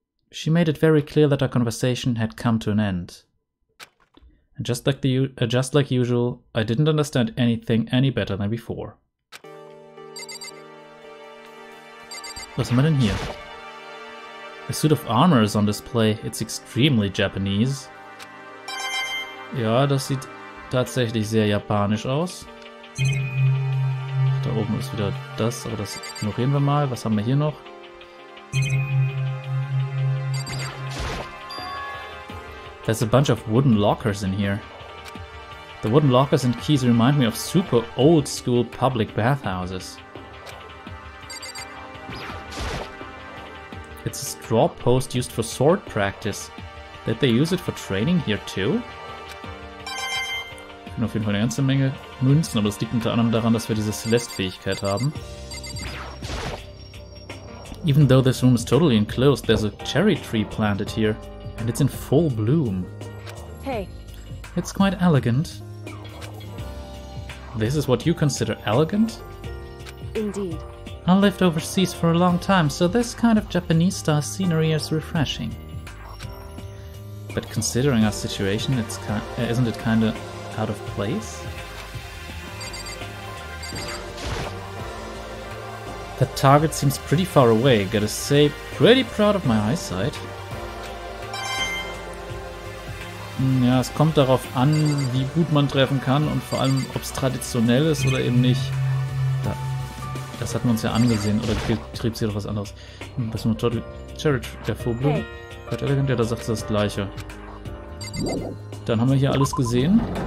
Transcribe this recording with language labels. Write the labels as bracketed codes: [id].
[en] She made it very clear that our conversation had come to an end. And just like usual, I didn't understand anything any better than before. [de] Was haben wir denn hier? [en] A suit of armor is on display. It's extremely Japanese. [de] Ja, das sieht tatsächlich sehr japanisch aus. Da oben ist wieder das, aber das ignorieren wir mal. Was haben wir hier noch? [en] There's a bunch of wooden lockers in here. The wooden lockers and keys remind me of super old school public bathhouses. It's a straw post used for sword practice. Did they use it for training here too? [de] Ich finde auf jeden Fall eine ganze Menge Münzen, aber das liegt unter anderem daran, dass wir diese Celeste-Fähigkeit haben. [en] Even though this room is totally enclosed, there's a cherry tree planted here. And it's in full bloom. Hey. It's quite elegant. This is what you consider elegant? Indeed. I lived overseas for a long time, so this kind of Japanese-style scenery is refreshing. But considering our situation, isn't it kinda out of place? The target seems pretty far away, gotta say, pretty proud of my eyesight. [de] Ja, es kommt darauf an, wie gut man treffen kann und vor allem, ob es traditionell ist oder eben nicht. Das hatten wir uns ja angesehen, oder trieb sie doch was anderes. Das ist nur Total Cherry, der Full Bloom. [en] Quite elegant, [de] ja, da sagt sie das Gleiche. Dann haben wir hier alles gesehen.